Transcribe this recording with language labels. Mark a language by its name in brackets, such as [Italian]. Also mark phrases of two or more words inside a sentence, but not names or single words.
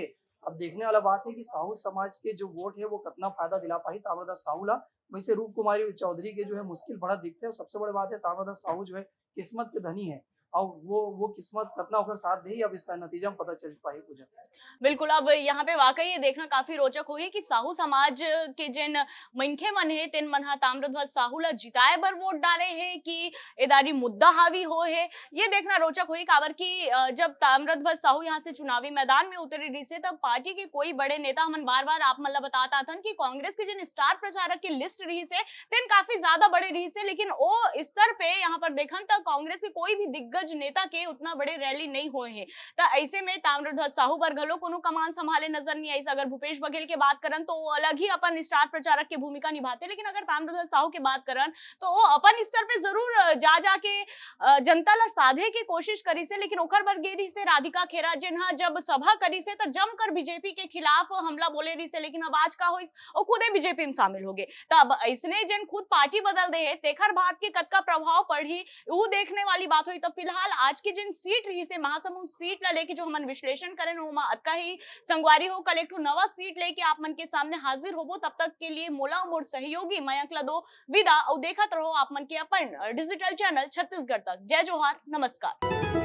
[Chhattisgarhi] अब देखने वाला बात है कि साहू समाज के जो वोट है वो कितना फायदा दिला पाही ताम्रध्वज साहू ला। वैसे रूप कुमारी चौधरी के जो है मुश्किल बड़ा दिखते है और सबसे बड़ी बात है ताम्रध्वज साहू जो है किस्मत के धनी है और वो किस्मत कितना ओकर साथ दे अब इस नतीजा में पता चल पाही कुछ। बिल्कुल, अब यहाँ पे वाकई ये देखना काफी रोचक होही कि साहू समाज के जिन मनखे मन हे तेन मन ह ताम्रध्वज साहू ला जिताए बर वोट डाले हे कि एदारी मुद्दा हावी हो हे, ये देखना रोचक होही काबर की जब ताम्रध्वज साहू यहाँ से चुनावी मैदान में उतरे रही से तब पार्टी के कोई बड़े नेता हमन बार-बार आप मन ला बताता थन कि कांग्रेस के जिन स्टार प्रचारक की लिस्ट रही से तेन काफी ज्यादा बड़े रही से, लेकिन ओ स्तर पे यहाँ पर देखन त कांग्रेस के कोई भी दिग्गज नेता के उतना बड़े रैली नहीं होए हे। त ऐसे में ताम्रध्वज साहू पर घलो कोनो कमान संभाले नजर नहीं आई। अगर भूपेश बघेल के बात करन तो वो अलग ही अपन स्टार प्रचारक की भूमिका निभाते, लेकिन अगर ताम्रध्वज साहू की बात करन तो वो अपन स्तर पे जरूर जा जाके जनता ला साधे की कोशिश करी से, लेकिन ओकर बर गेरी से राधिका खेरा जिन्हा जब सभा करी से त जमकर बीजेपी के खिलाफ हमला बोले रही से, लेकिन अब आज का होइस और खुदे बीजेपी में शामिल हो गए। तब ऐसने जिन खुद पार्टी बदल दे है तेखर बात के कतका प्रभाव पड़ी वो देखने वाली बात हुई। तब फिलहाल आज की जिन सीट रही से महासमुंद सीट ला लेके जो हमन विश्लेषण करें ओमा अतका ही संगवारी हो कल एक नवा सीट लेके आप मन के सामने हाजिर होबो। तब तक के लिए मोला मोर सहयोगी मयंक ला दो विदा और देखत रहो आप मन के अपन डिजिटल चैनल छत्तीसगढ़ तक। जय जोहार, नमस्कार।